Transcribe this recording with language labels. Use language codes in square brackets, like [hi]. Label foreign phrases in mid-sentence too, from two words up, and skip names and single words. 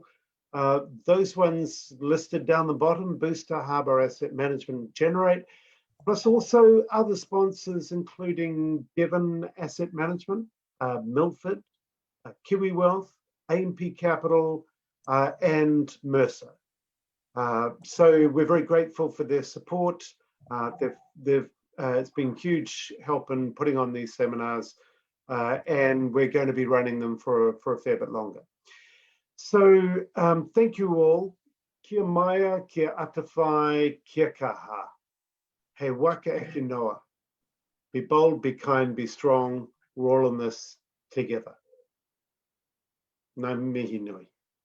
[en] Those ones listed down the bottom: Booster, Harbour Asset Management, Generate, plus also other sponsors including Devon Asset Management, Milford, Kiwi Wealth, AMP Capital, and Mercer. So we're very grateful for their support. It's been huge help in putting on these seminars, and we're going to be running them for a fair bit longer. So thank you all. [mi] Kia maia, kia atawhai, kia kaha. He waka eke noa. [en] Be bold, be kind, be strong. We're all in this together. [mi] Ngā mihi nui.